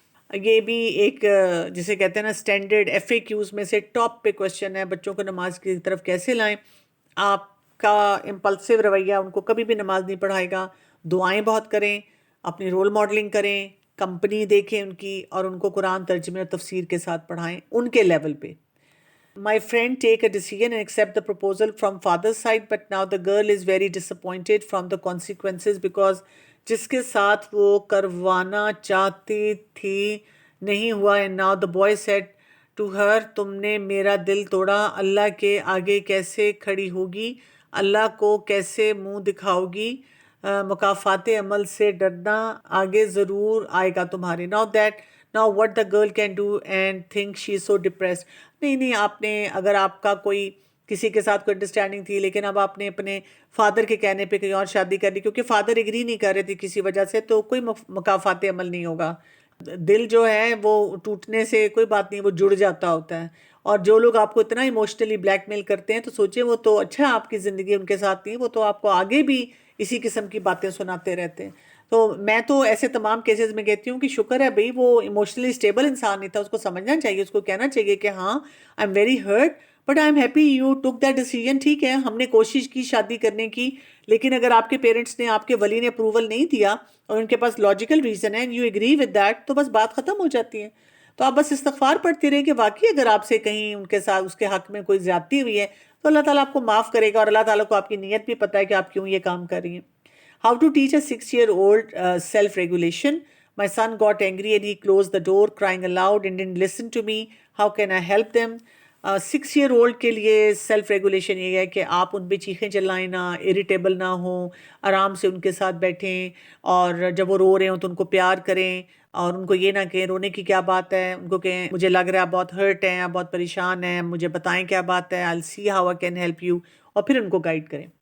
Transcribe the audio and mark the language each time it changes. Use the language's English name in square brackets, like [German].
[Urdu] یہ بھی ایک جسے کہتے ہیں نا اسٹینڈرڈ ایف اے کیوز میں سے ٹاپ پہ کوشچن ہے، بچوں کو نماز کی طرف کیسے لائیں. آپ کا امپلسو رویہ ان کو کبھی بھی نماز نہیں پڑھائے گا. دعائیں بہت کریں، اپنی رول ماڈلنگ کریں، کمپنی دیکھیں ان کی، اور ان کو قرآن ترجمے اور تفسیر کے ساتھ پڑھائیں ان کے لیول پہ. [English] My friend take a decision and accept the proposal from father's side, but now the girl is very disappointed from the consequences because [Urdu] جس کے ساتھ وہ کروانا چاہتی تھی نہیں ہوا. [English] and now the boy said to her [Urdu] تم نے میرا دل توڑا، اللہ کے آگے کیسے کھڑی ہوگی، اللہ کو کیسے منہ دکھاؤ گی، مکافات عمل سے ڈرنا آگے ضرور آئے گا تمہارے. [English] now what the girl can do and think she is so depressed. [Urdu] نہیں آپ نے، اگر آپ کا کوئی کسی کے ساتھ کوئی انڈرسٹینڈنگ تھی لیکن اب آپ نے اپنے فادر کے کہنے پہ کہیں اور شادی کر لی کیونکہ فادر ایگری نہیں کر رہے تھے کسی وجہ سے، تو کوئی مکافات عمل نہیں ہوگا. دل جو ہے وہ ٹوٹنے سے کوئی بات نہیں، وہ جڑ جاتا ہوتا ہے. اور جو لوگ آپ کو اتنا ایموشنلی بلیک میل کرتے ہیں تو سوچیں وہ تو اچھا آپ کی زندگی ان کے ساتھ نہیں، وہ تو آپ کو آگے بھی اسی قسم کی باتیں سناتے رہتے ہیں. تو میں تو ایسے تمام کیسز میں کہتی ہوں کہ شکر ہے بھئی وہ ایموشنلی اسٹیبل انسان نہیں تھا. اس کو سمجھنا چاہیے، اس کو کہنا چاہیے کہ ہاں [English] I am very hurt but I am happy you took that decision. [Urdu] ٹھیک ہے ہم نے کوشش کی شادی کرنے کی، لیکن اگر آپ کے پیرنٹس نے، آپ کے ولی نے اپروول نہیں دیا اور ان کے پاس لاجیکل ریزن ہے، [English] you agree with that, [Urdu] تو بس بات ختم ہو جاتی ہے. تو آپ بس استغفار پڑھتے رہے کہ واقعی اگر آپ سے کہیں ان کے ساتھ اس کے حق میں کوئی زیادتی ہوئی ہے تو اللہ تعالیٰ آپ کو معاف کرے گا، اور اللہ تعالیٰ کو آپ کی نیت بھی پتہ ہے کہ آپ کیوں یہ کام کر رہی ہیں. [English] How to teach a 6-year-old self-regulation. My son got angry and he closed the door crying aloud and didn't listen to me. How can I help them? [Urdu] 6-year-old کے لیے سیلف ریگولیشن یہ ہے کہ آپ ان پہ چیخیں چلائیں نہ، اریٹیبل نہ ہوں، آرام سے ان کے ساتھ بیٹھیں، اور جب وہ رو رہے ہوں تو ان کو پیار کریں، اور ان کو یہ نہ کہیں رونے کی کیا بات ہے، ان کو کہیں مجھے لگ رہا ہے آپ بہت ہرٹ ہیں، آپ بہت پریشان ہیں، مجھے بتائیں کیا بات ہے، [English] I'll see how I can help you، [Urdu] اور پھر ان کو گائیڈ کریں.